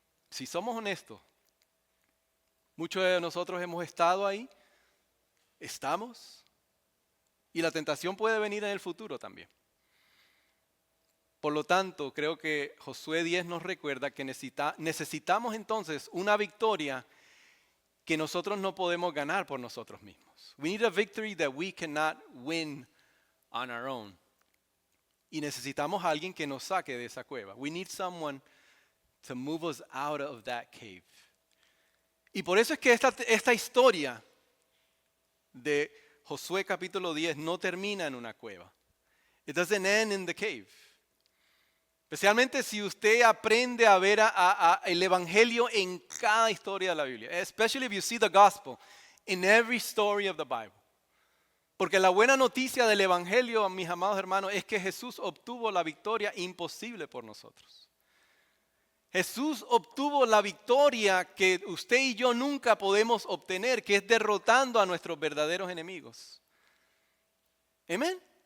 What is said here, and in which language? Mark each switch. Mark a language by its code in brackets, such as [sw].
[es] Si somos honestos, muchos de nosotros hemos estado ahí, estamos, y la tentación puede venir en el futuro también. Por lo tanto, creo que Josué 10 nos recuerda que necesitamos entonces una victoria que nosotros no podemos ganar por nosotros mismos. [en] We need a victory that we cannot win on our own. [es] Y necesitamos a alguien que nos saque de esa cueva. [en] We need someone to move us out of that cave. [es] Y por eso es que esta historia de Josué capítulo 10 no termina en una cueva. [en] It doesn't end in the cave. [es] Especialmente si usted aprende a ver el evangelio en cada historia de la Biblia. [en] Especially if you see the gospel in every story of the Bible. [es] Porque la buena noticia del evangelio, mis amados hermanos, es que Jesús obtuvo la victoria imposible por nosotros. Jesús obtuvo la victoria que usted y yo nunca podemos obtener, que es derrotando a nuestros verdaderos enemigos. Amén.